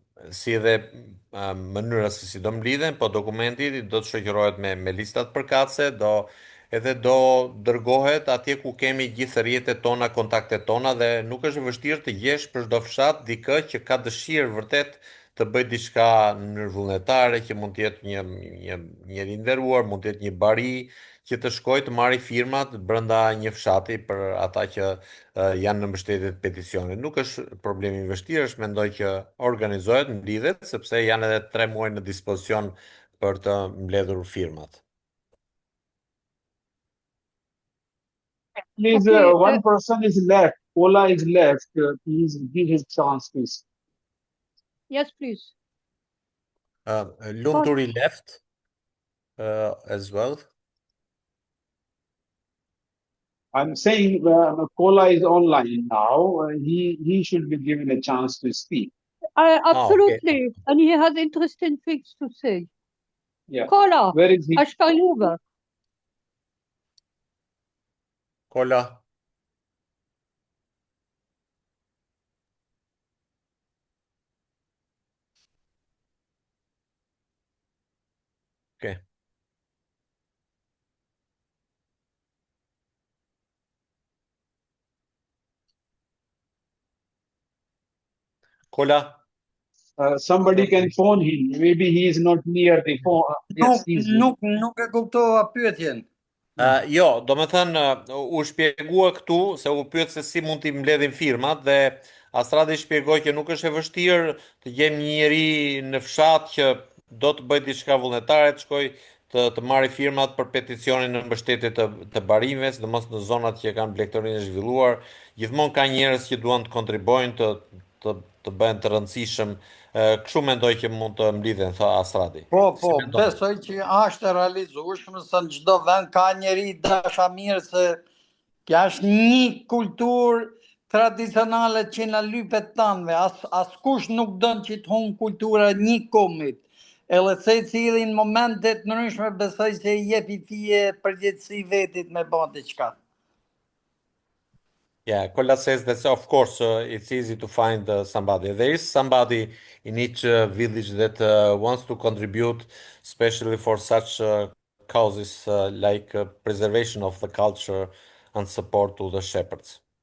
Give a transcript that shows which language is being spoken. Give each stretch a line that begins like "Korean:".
Albanian: si edhe mënyra se si do mblidhen, po dokumenti do të shoqërohet me listat përkatëse, do dërgohet atje ku kemi gjithë rrjetet tona, kontaktet tona dhe nuk është e vështirë të gjesh për çdo fshat dikë që ka dëshirë vërtet të bëj diçka në mënyrë vullnetare, që mund të jetë një nderuar, mund të jetë një bari që të shkojë të marrë firmat brenda një fshati për ata që janë në mbështetje të peticionit. Nuk është problemi i vështirë, është mendoj që organizohet, mblidhet, sepse janë edhe 3 muaj në dispozicion për të mbledhur firmat.
English: Please, one person is left. Ola is left. Please give his chance, please. Yes, please. Lumturi left as well. I'm saying Kola is online now. He should be given a chance to speak. Absolutely. Okay. And he has interesting things to say. Yeah. Kola, where is he? Ashkaluga. Kola. Okay. Kola. Somebody can phone him. Maybe he is not near the phone.
Albanian: Yes, nuk e kuptova pyetjen. Jo, do me thënë, u shpjegua këtu, se u pyet se si mund t'i mbledhin firmat, dhe Astradi shpjegoi që nuk është e vështirë të gjejmë një njeri në fshat që do të bëjë diçka vullnetare, të shkojë të marrë firmat për peticionin në mbështetje të barimeve, sidomos në zonat që kanë blegtorinë e zhvilluar. Gjithmonë ka njerëz që duan të kontribojnë, të bëhen të rëndësishëm. Kështu mendoj që mund të mblidhen, tha Astradi. Po, besoj që është e realizueshme, se në çdo vend ka njeri dashamirë, se kjo është një kulturë tradicionale që na lypet tanëve. Askush nuk don që të humbë kultura një komit. Edhe secili në momente të ndryshme besoj se i jep fije përgjegjësi vetit me bën diçka.
English: Yeah, Kola says that of course it's easy to find somebody. There is somebody in each village that wants to contribute, especially for such causes like preservation of the culture and support to the shepherds.